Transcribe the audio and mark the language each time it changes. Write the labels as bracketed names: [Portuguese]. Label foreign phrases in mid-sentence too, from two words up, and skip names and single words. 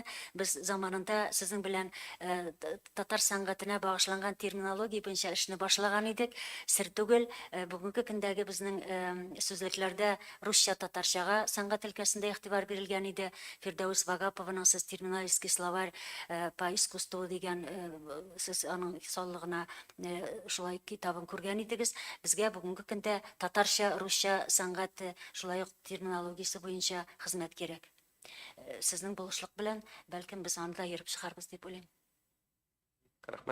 [Tatar] Без заманында сезнең белән татар сәнгатенә багышланган терминология буенча эшне башлаган идек. Сер түгел, бүгенге көндәге безнең сүзлекләрдә русча татарчага сәнгать өлкәсендә игътибар бирелгән иде. Фирдәүс Вагапованың сез [Russian] терминологический словарь по искусству [Tatar] дигән сез аның саллыгына шулай китабын күргән идегез. Безгә бүгенге көндә татарча, русча сәнгате шулай ук терминологиясы буенча хезмәт кирәк. Сезнең булышлык белән бәлкем без анда йөреп чыгарбыз дип уйлыйм. Рәхмәт.